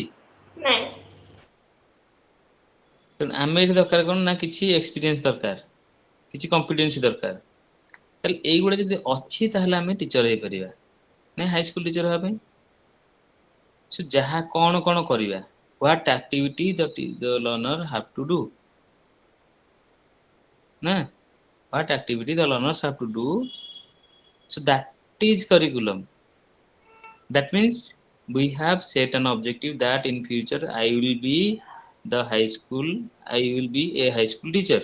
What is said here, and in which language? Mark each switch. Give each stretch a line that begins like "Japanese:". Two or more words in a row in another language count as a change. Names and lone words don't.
Odia: ନାଇଁ ତେଣୁ ଆମେ ଏଠି ଦରକାର କଣ ନା କିଛି ଏକ୍ସପିରିଏନ୍ସ ଦରକାର କିଛି କମ୍ପିଟେନ୍ସି ଦରକାର ତାହେଲେ ଏଇଗୁଡ଼ା ଯଦି ଅଛି ତାହେଲେ ଆମେ ଟିଚର ହେଇପାରିବା ନାଇଁ
English: high school teacher
Odia: ହେବା ପାଇଁ ସो ଯାହା କଣ କଣ କରିବା
English: what activity the learner have to do ନା what activity the learners have to do so that is curriculum that means we have set an objective that in future I will be the high school, I will be a high school teacher.